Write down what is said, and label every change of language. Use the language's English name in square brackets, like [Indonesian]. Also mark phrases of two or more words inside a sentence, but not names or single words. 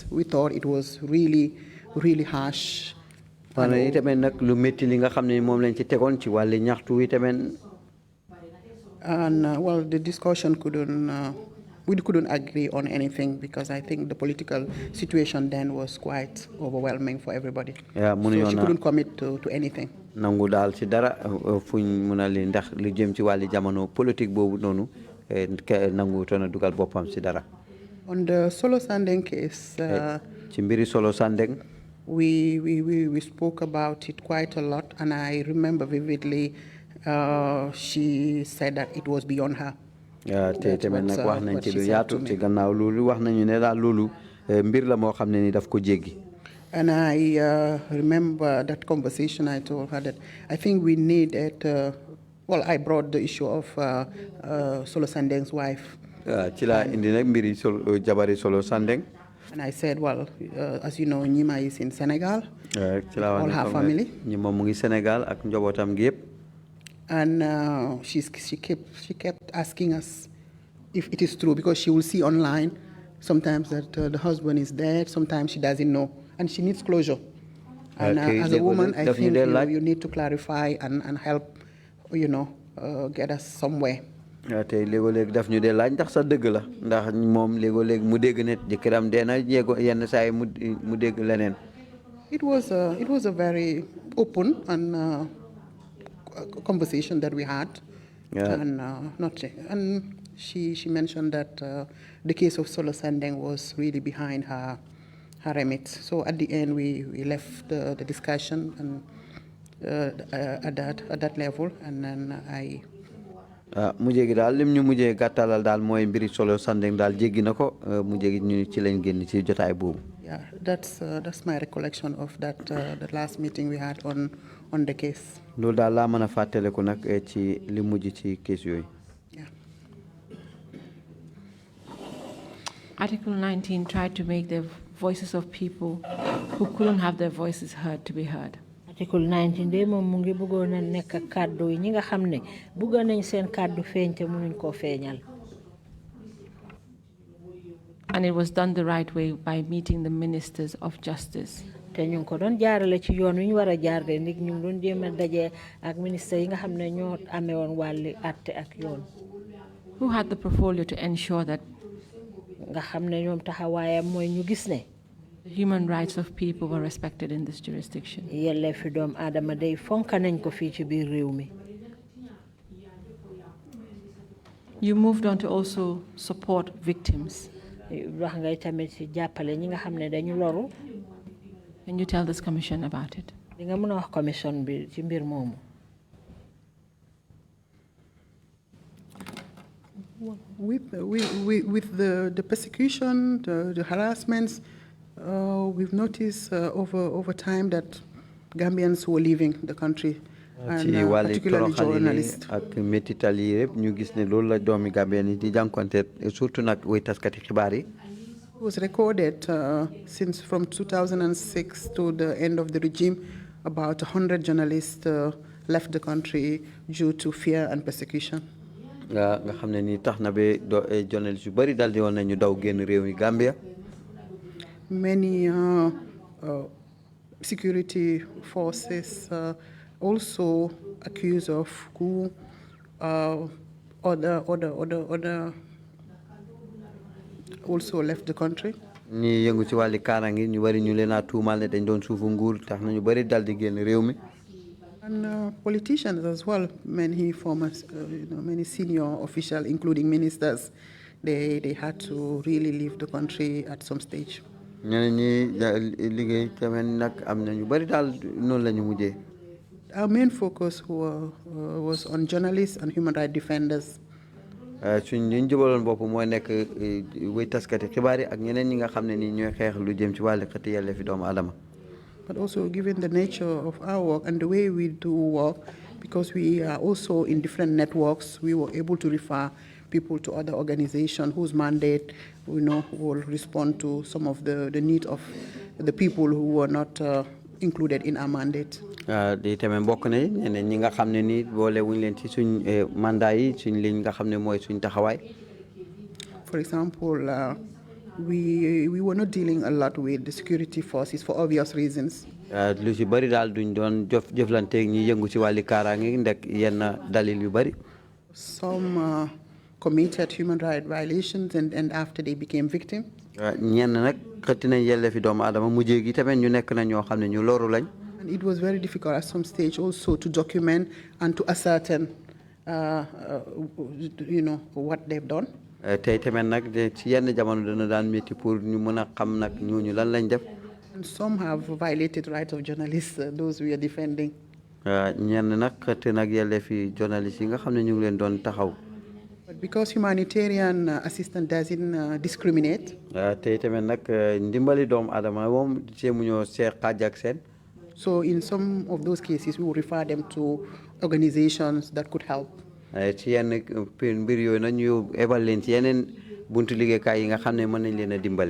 [English] We thought it was really, really harsh. And well, the discussion we couldn't agree on anything because I think the political situation then was quite overwhelming for everybody. Yeah, so she couldn't commit to anything. [Wolof] Nangu dal ci dara fuñ mëna li ndax li jëm ci wali jamono politique bobu nonu nangu tona dugal bopam ci dara. [English] On the Solo Sandeng case, [Wolof] ci mbiri Solo Sandeng, [English] we spoke about it quite a lot, and I remember vividly she said that it was beyond her. [Wolof] Te tamit nak wax nañ ci lu yaatu ci gannaaw loolu wax nañu ne daal loolu mbir la moo xam ne ni daf ko jéggi. [English] And I remember that conversation. I told her that I think we needed. Well, I brought the issue of Solo Sandeng's wife. [Wolof] Ci la indi nak mbiri jabari Solo Sandeng. [English] And I said, well, as you know, Nyima is in Senegal. All her family. [Wolof] Nyima mu ngi Senegal ak njabootam gi yépp. [English] And she kept asking us if it is true, because she will see online sometimes that the husband is dead, sometimes she doesn't know, and she needs closure. And as a woman, I think you need to clarify and help, get us somewhere. [Wolof] Te léego-léeg daf ñu dee laaj ndax sa dëgg la ndax moom léego-léeg mu dégg ne jëkkëram dee na yenn saa yi mu dégg leneen. [English] It was a very open and conversation that we had, and she mentioned that the case of Solo Sandeng was really behind her remit. So at the end, we left the discussion and at that level, and then I. [Wolof] Mujjé gi daal lim ñu mujjé gàttalal daal mooy mbiri Solo Sandeng daal jéggi na ko mujjé gi ñu ci lañ génn ci jotaay boobu. [English] Yeah, that's my recollection of that the last meeting we had on the case. [Wolof] Loolu daal laa mën a fàttaliku nag ci li mujj ci case yooyu. [English] Yeah. Article 19 tried to make the voices of people who couldn't have their voices heard to be heard. [Wolof] Article 19 de moom mu ngi bëggoon a nekk kàddu yi ñi nga xam ne bëggoon nañ seen kàddu feeñ te mënuñ koo feeñal. [English] And it was done the right way by meeting the ministers of justice. [Wolof] Te ñu ko doon jaarale ci yoon wi ñu war a jaar de nit ñu doon jéem a daje ak ministre yi nga xam ne ñoo amee woon wàlli àtte ak yoon. [English] Who had the portfolio to ensure that [Wolof] nga xam ne ñoom taxawaayam mooy ñu gis ne [English] the human rights of people were respected in this jurisdiction. [Wolof] Yelleefi doomu aadama day fonka nañ ko fii ci biir réew mi. [English] You moved on to also support victims. [Wolof] Wax ngay tamit ci jàppale ñi nga xam ne dañu loru. [English] Can you tell this commission about it? [Wolof] Di nga mën a wax commission bi ci mbir moomu. [English] With the persecution, the harassments, we've noticed over time that Gambians who are leaving the country, and particularly journalists. [Wolof] Ak métital yi yépp ñu gis ne loolu la doomi Gambien yi di jànkonte surtout nag way taskati xibaar yi. [English] It was recorded since from 2006 to the end of the regime, about 100 journalists left the country due to fear and persecution. [Wolof] Nga xam ne ni tax na ba journalistes yu bari daal di woon nañu daw génn réew mi Gambia. [English] Many security forces also accused of coup, other also left the country. [Wolof] ñi yëngu ci wàlli kaaraange ñu bari ñu leen a tuumal ne dañ doon suufu nguur tax na ñu bari dal di génn réew mi. [English] And politicians as well, many former, many senior officials, including ministers, they had to really leave the country at some stage. [Wolof] ñeneen ñi liggéey tamit nag am na ñu bari daal noonu la ñu mujjee. [English] Our main focus was on journalists and human rights defenders. [Wolof] suñ li ñu jubaloon bopp mooy nekk wéy taskati xibaar yi ak ñeneen ñi nga xam ne ni ñooy xeex lu jëm ci wàllu xëti yelleefi doomu aadama. [English] But also given the nature of our work and the way we do work, because we are also in different networks, we were able to refer people to other organizations whose mandate, will respond to some of the need of the people who were not included in our mandate. [Wolof] di tamit mbokk na ñeneen ñi nga xam ne ni boole wuñ leen ci suñ mandat yi suñ liñ nga xam ne mooy suñ taxawaay. [English] For example, we were not dealing a lot with the security forces for obvious reasons. [Wolof] lu ci bari daal duñ doon jëflanteeg ñi yëngu ci wàlli kaaraange ndek yenn dalil yu bari. [English] Some committed human rights violations and after they became victims. [Wolof] ñenn nag xëtti nañ yelleefi doomu aadama mujjee gi tamit ñu nekk na ñoo xam ne ñu loru lañ. [English] And it was very difficult at some stage also to document and to ascertain, what they've done. [Wolof] tey tamit nag ci yenn jamono dana daan métti pour ñu mën a xam nag ñooñu lan lañ def. [English] And some have violated rights of journalists, those we are defending. [Wolof] ñenn nag xëtti nag yelleefi journalistes yi nga xam ne ñu ngi leen doon taxaw. [English] But because humanitarian assistance doesn't discriminate. [Wolof] tey tamit nag ndimbali doomu aadama moom jéemu ñoo seet xaaj ak seen. [English] So in some of those cases, we will refer them to organizations that could help. [Wolof] ci yenn mbir yooyu nag ñu ebal leen ci yeneen buntu liggéeykaay yi nga xam ne mën nañ leen a dimbale.